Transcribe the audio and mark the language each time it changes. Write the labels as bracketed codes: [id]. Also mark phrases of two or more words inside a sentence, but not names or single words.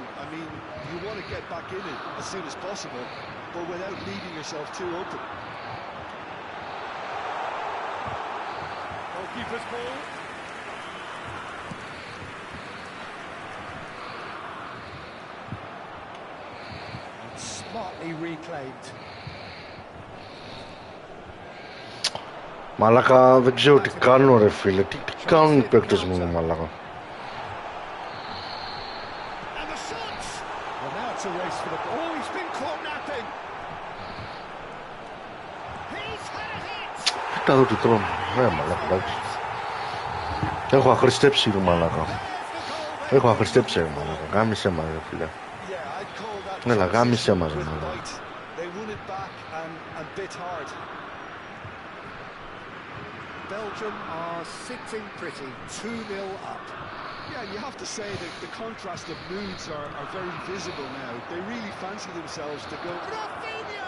[en] I mean, you want to get back in it as soon as possible, but without leaving yourself too open. Goalkeeper's ball. And smartly reclaimed. [el] Μαλάκα, δεν ξέρω τι κάνουν ρε φίλε, τι κάνουν οι παίκτες μου μαλάκα. [en] And the shots! Well, now it's a race for the ball. Oh, he's been caught napping. He's had it! [el] Κοίτα εδώ τι τρώνε, μαλάκα, εντάξει. Έχω αχρηστέψει ρε μαλάκα. Έχω αχρηστέψει ρε μαλάκα, γάμισε μας ρε φίλε. Έλα, γάμισε μας ρε μαλάκα. [en] Belgium are sitting pretty, 2-0 up. Yeah, you have to say that the contrast of moods are very visible now. They really fancy themselves to go. Rafinha!